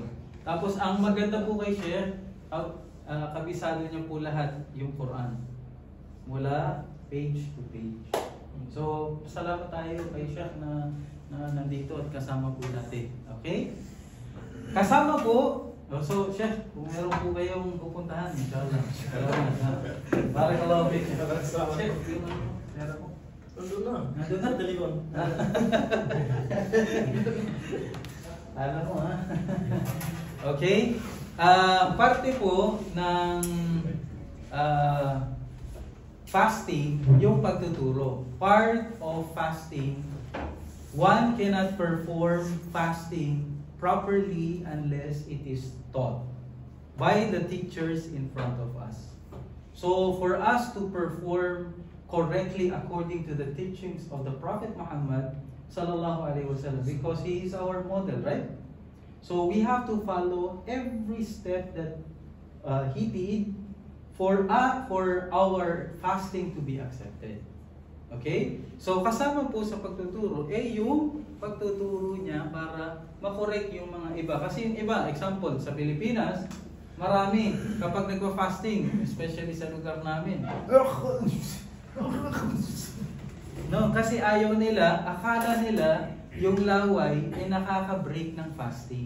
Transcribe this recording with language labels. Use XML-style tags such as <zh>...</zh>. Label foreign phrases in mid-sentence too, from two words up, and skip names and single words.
<tl>Tapos ang maganda po kay Sheikh, kabisado niya po lahat yung Quran. Mula</tl> <en>page to page.</en> <tl>So, salamat tayo kay Sheikh na nandito at kasama po natin. Okay? Kasama po, so Sheikh, kung meron po kayong pupuntahan,</tl> <ar>inshallah. Barakallahu fiik. Sheikh,</ar> <tl>yung pera po. Nandun na. Nandun na? Dalikon. Alam mo ha? Okay? Parte po ng fasting, yung pagtuturo.</tl> <en>Part of fasting, one cannot perform fasting properly unless it is taught by the teachers in front of us. So for us to perform correctly according to the teachings of the Prophet Muhammad</en> <ar>sallallahu alaihi wasallam,</ar> <en>because he is our model, right? So we have to follow every step that he did for our fasting to be accepted. Okay?</en> <tl>So kasama po sa pagtuturo, yung pagtuturo niya para makorek yung mga iba. Kasi yung iba, example, sa Pilipinas, marami kapag nagpa-fasting, especially sa lugar namin. No, kasi ayaw nila, akala nila yung laway ay nakaka-break ng fasting.</tl>